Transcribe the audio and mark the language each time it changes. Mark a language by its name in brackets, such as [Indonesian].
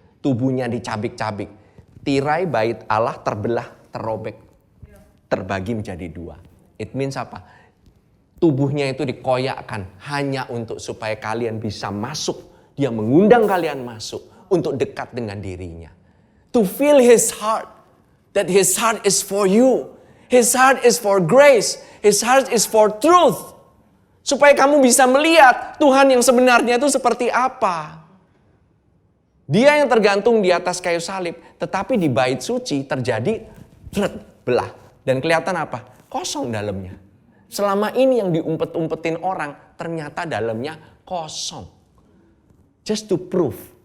[Indonesian] Tubuhnya dicabik-cabik. Tirai bait Allah terbelah, terrobek. Terbagi menjadi dua. [English] It means [Indonesian] apa? Tubuhnya itu dikoyakkan hanya untuk supaya kalian bisa masuk. Dia mengundang kalian masuk untuk dekat dengan dirinya. [English] To feel His heart. That His heart is for you. His heart is for grace. His heart is for truth. [Indonesian] Supaya kamu bisa melihat Tuhan yang sebenarnya itu seperti apa. Dia yang tergantung di atas kayu salib. Tetapi di bait suci terjadi belah. Dan kelihatan apa? Kosong dalamnya. Selama ini yang diumpet-umpetin orang, ternyata dalamnya kosong. [English] Just to prove.